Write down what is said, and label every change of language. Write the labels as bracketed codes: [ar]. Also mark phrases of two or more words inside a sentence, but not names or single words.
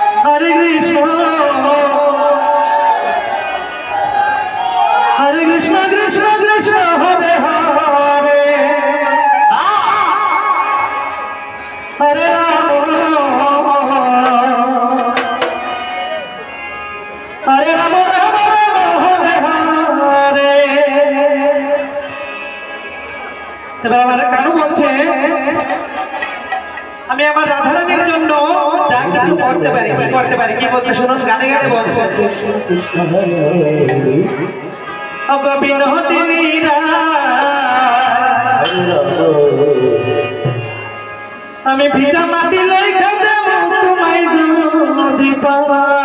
[bn] Hare Krishna Krishna Krishna Hare Hare Hare Rama Hare Rama Hare Hare এবার আমার কানু বলছে আমি আমার রাধারানীর জন্য যা কিছু করতে পারি কি বলছে শুনুন গানে গানে বলছে বিনোদিনী আমি ভিটা মাটি লেখা দেব তোমায় যদি পাওয়া